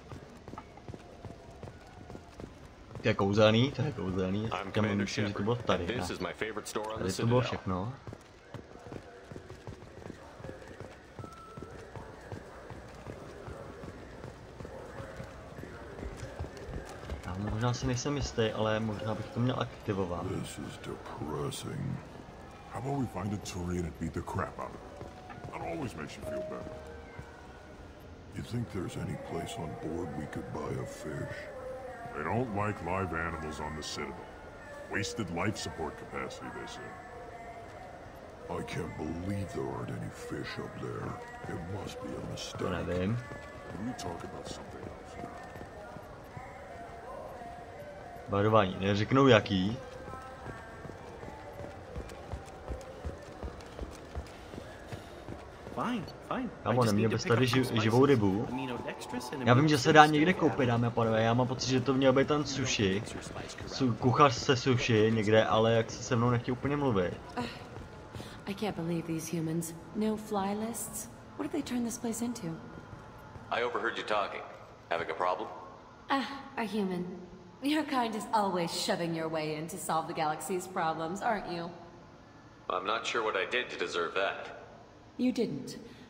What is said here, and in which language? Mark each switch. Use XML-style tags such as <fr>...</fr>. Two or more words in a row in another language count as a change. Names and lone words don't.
<cs>To je kouzelný, já myslím, že to bylo tady, ne? Tady to bylo všechno. Možná si nejsem jistý, ale možná bych to měl aktivovat.</cs> <en>This is depressing. How about we find a Turian and beat the crap out of it? That always makes you feel better. You think there's any place on board we could buy a fish? They don't like live animals on the Citadel. Wasted life support capacity, they say. I can't believe there aren't any fish up there. It must be a mistake.</en> <cs>Nevím.</cs> <en>Can we talk about something else?</en> <cs>Varování, neřeknou jaký. Kámo, neměl bys tady živou rybu. Já vím, že se dá někde koupit, dámy a pánové, já mám pocit, že to měl být ten sushi. Kuchař se sushi někde, ale jak se mnou nechtěl úplně mluvit.</cs> <en>I can't believe these humans. No fly lists? What did they turn this place into? I overheard you talking. Having a problem? A human. Your kind is always shoving your way in to solve the galaxy's problems, aren't you? I'm not sure what I did to deserve that.</en>